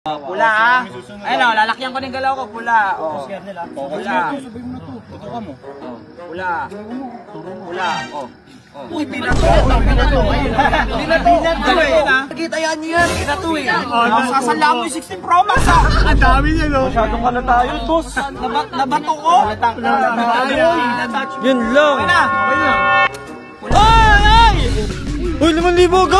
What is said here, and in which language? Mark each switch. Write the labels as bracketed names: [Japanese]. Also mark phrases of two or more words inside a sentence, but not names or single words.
[Filipino] Pula ha. Ayun o, lalakyan ko ng galaw ko. Pula. O. Pula. Pula. Pula. O. Uy, binato. Binato. Binato. Nakita yan yan. Binato eh. Sasala mo yung 16 Pro Max ha. Ang dami niya no. Masyadong ka na tayo, boss. Nabato ko. Yun lang. Okay na. Ay! Ay! Uy, 5,000 agad.